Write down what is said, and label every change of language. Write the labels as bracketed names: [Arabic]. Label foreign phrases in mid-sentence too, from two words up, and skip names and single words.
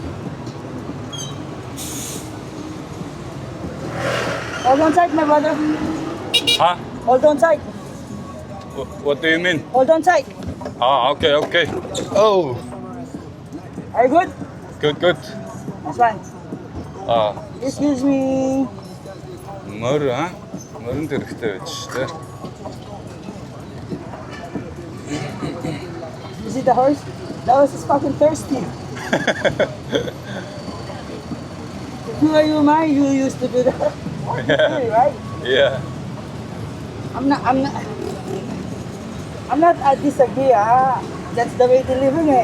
[English] Hold on tight, my brother. Huh? Hold on tight. What do you mean? Hold on tight. Okay. Oh, Are you good? good. That's fine. Excuse me. [Mongolian] Мөрөнд хэрэгтэй байж шүү дээ. [English] You see the horse? That horse is fucking thirsty. If you were human, you used to do that. Yeah. Right? Yeah. I'm not I disagree, that's the way they're living it.